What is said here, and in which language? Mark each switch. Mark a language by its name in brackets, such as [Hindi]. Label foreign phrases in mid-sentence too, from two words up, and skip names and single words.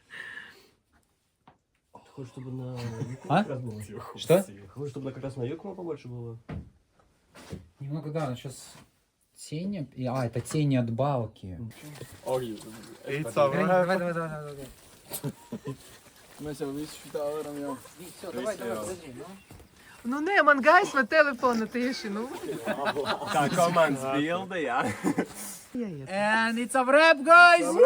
[Russian] Ты хочешь, чтобы на юг А? как раз было? Что? Хочешь, чтобы как раз на юг побольше было? Немного, да, сейчас тени... А, это тени от балки. Ой, Давай. [Latvian] Mēs jau visu šitā varam jau. Nu, nē, man gaisma telefona tieši, nu. Tā komandas bilde, jā. [English] And it's a wrap, guys!